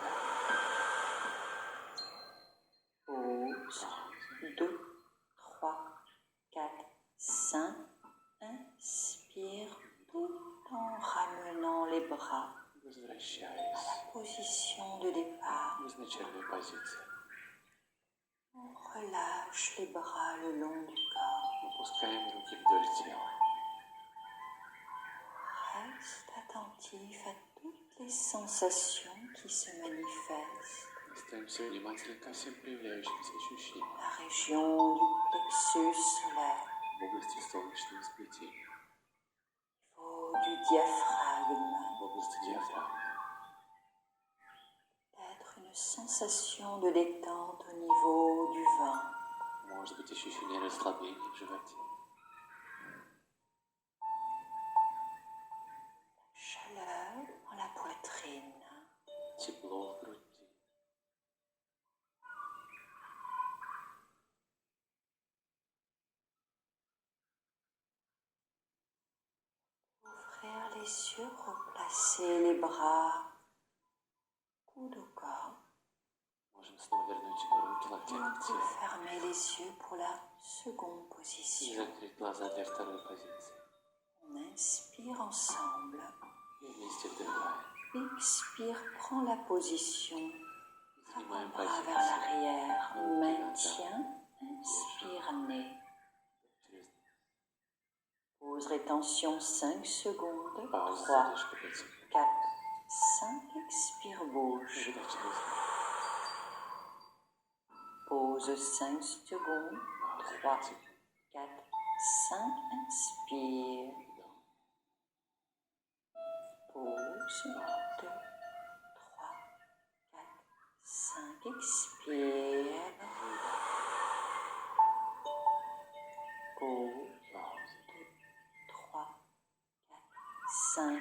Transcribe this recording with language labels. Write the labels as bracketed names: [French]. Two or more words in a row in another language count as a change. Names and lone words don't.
[French] Pause 2, 3, 4, 5, inspire tout en ramenant les bras. [Russian] Возвращаясь [French] Position de départ. [Russian] в изначальную позицию. [French] On relâche les bras le long du corps. [Russian] Опускаем руки вдоль тела. [French] Reste attentif à toutes les sensations qui se manifestent. [Russian] Остаемся внимательны ко всем проявляющимся ощущениям [French] La région du plexus solaire, [Russian] в области солнечного сплетения, [French] au niveau du diaphragme, [Russian] в области диафрагмы. [French] peut-être une Une sensation de détente au niveau du ventre. [Russian] Может быть ощущение расслабления в животе. [French] Chaleur dans la poitrine. [Russian] Тепло в груди. [French] Ouvrir les yeux, replacer les bras, coude au corps. [Russian] Можем снова вернуть руки [French] Et [Russian] локтями [French] on [Russian] к [French] peut [Russian] телу. [French] fermer les yeux pour la seconde [Russian] И [French] position. [Russian] закрыть глаза для второй позиции. [French] On inspire ensemble. [Russian] И вместе вдыхаем. [French] Expire, prends la position. [Russian] Занимаем [French] Bras vers [Russian] позицию. [French] l'arrière. Maintien. Inspire, nez. [Russian] Через [French] Pause rétention 5 secondes. [Russian] паузу, [French] 3, [Russian] задержка 5 секунд. [French] 4, 5. Expire, bouge. [Russian] Выдох через [French] Pause 5 secondes. [Russian] паузу [French] 3, [Russian] 5 секунд. [French] 4, 5. Inspire. [Russian] Вдох. [French] Pause. 2, 3, 4, 5. Expire. Pause. [Russian] Пауза. [French] 3, 4, 5.